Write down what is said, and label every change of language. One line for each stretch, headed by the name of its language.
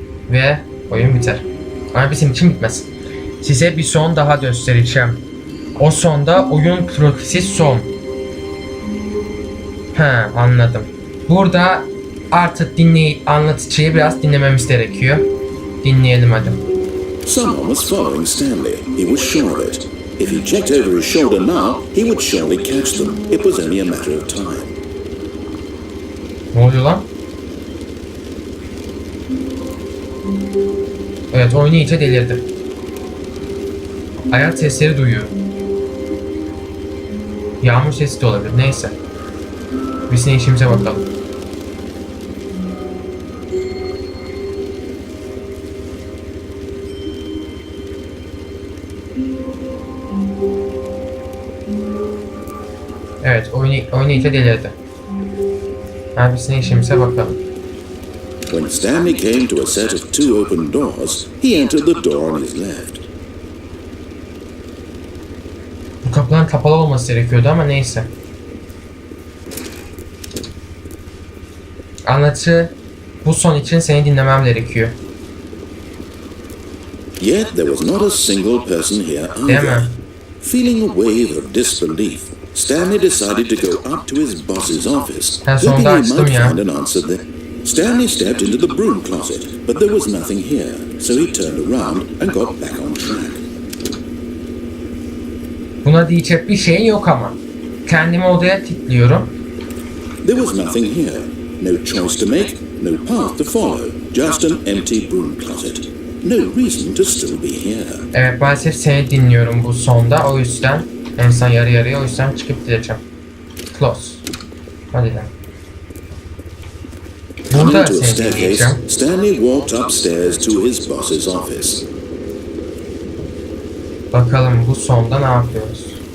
Turkish: Ve oyun biter. Ama bizim için bitmez. Size bir son daha göstereceğim. O sonda oyun profisi son. Anladım. Burada artık anlatıcıyı biraz dinlememiz gerekiyor. Dinleyelim hadi.
English: Someone was following Stanley. He was sure of it. If he checked over his shoulder now, he would surely catch them. It was only a matter of time.
Turkish: Ne oluyor lan? Evet, oyunu iyice delirdi. Ayak sesleri duyuyor. Yağmur sesi de olabilir. Neyse. Biz ne işimize bakalım. Evet, oyunu iyice delirdi. Biz ne işimize bakalım.
English: When Stanley came to a set of two open doors, he entered the door on his left.
Turkish: Bu kapıların kapalı olması gerekiyordu ama neyse. Anlatıcı, bu son için seni dinlemem gerekiyor.
English: Yet there was not a single person here either. Feeling a wave of disbelief, Stanley decided to go up to his boss's office, hoping he might find an answer there. Stanley stepped into the broom closet, but there was nothing here, so he turned around and got back on track.
Turkish: Buna diyecek bir şey yok ama. Kendimi odaya kilitliyorum.
English: There was nothing here. No choice to make, no path to follow. Just an empty broom closet. No reason to still be here.
Turkish: Evet, maalesef seni dinliyorum bu sonda. O yüzden en son yarı yarıya, o yüzden çıkıp gideceğim. Close. Hadi lan. Burada seni dinleyeceğim.
English: Stanley walked upstairs to his boss's office.
Turkish: Bakalım bu sonda ne yapıyoruz?